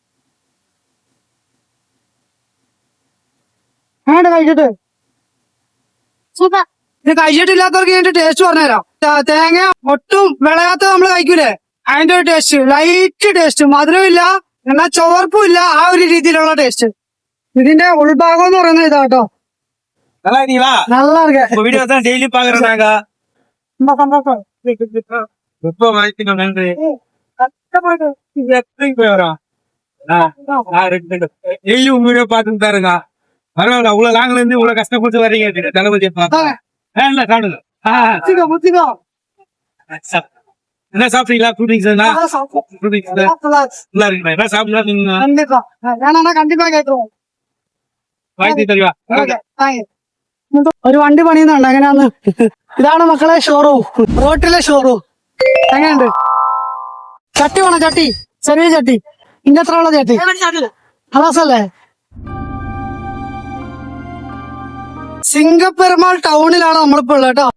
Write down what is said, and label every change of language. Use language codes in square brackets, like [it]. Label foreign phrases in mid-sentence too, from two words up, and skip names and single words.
[ml] വേണ്ട കഴിച്ചിട്ട്. സൂപ്പർ. ഇത് കഴിച്ചിട്ടില്ലാത്തവർക്ക് ഇതിന്റെ ടേസ്റ്റ് പറഞ്ഞുതരാം. തേങ്ങ ഒട്ടും വിളയാത്ത നമ്മൾ കഴിക്കൂലേ, അതിന്റെ ഒരു ടേസ്റ്റ്. ലൈറ്റ് ടേസ്റ്റ്, മധുരമില്ല എന്നാൽ ചുവർപ്പും ഇല്ല. ആ ഒരു രീതിയിലുള്ള ടേസ്റ്റ്. ഇതിന്റെ ഉൾഭാഗം എന്ന് പറയുന്നത് ഇതാട്ടോ. [ta] நல்லா இருக்கீங்களா? நல்லா இருக்கு. உங்க வீடியோ தான் டெய்லி பாக்குறாங்க. ரொம்ப சந்தோஷம். ரொம்ப வாழ்த்துக்கள், நன்றி. இது எத்தனைக்கு போய் வரோம்? டெய்லி உங்க வீடியோ பார்த்துட்டு தான் இருக்கா. பரவாயில்ல, அவ்வளவு லாங்ல இருந்து இவ்வளவு கஷ்டப்பட்டு வர்றீங்க தளபதியை பார்க்க. இல்ல சாப்பிடுங்க. முத்திக்கோ, முத்திக்கோ. என்ன சாப்பிட்டீங்களா? ஃப்ரூட்டிங்ஸ் அதான் சாப்பிட்டோம். ஃப்ரூட்டிங்ஸ் சாப்பிடலாம். நல்லா இருக்குங்களா? என்ன சாப்பிடலாம் நீங்க? கண்டிப்பா வேணா கண்டிப்பா கேட்டுருவோம். வாழ்த்து தெரியா? [ml] ഓക്കെ, [en] thank you. [ml] ഒരു വണ്ടി പണിയുന്നുണ്ട്. എങ്ങനെയാന്ന്? ഇതാണ് മക്കളെ ഷോറൂം, റോട്ടിലെ ഷോറൂം. എങ്ങനെയുണ്ട്? ചട്ടി വേണം, ചട്ടി. ചെറിയ ചട്ടി. ഇന്റെ എത്ര ഉള്ള ചട്ടി? അതാസല്ലേ. സിംഗപ്പെരുമാൾ ടൗണിലാണ് നമ്മളിപ്പോ ഉള്ളത് കേട്ടോ.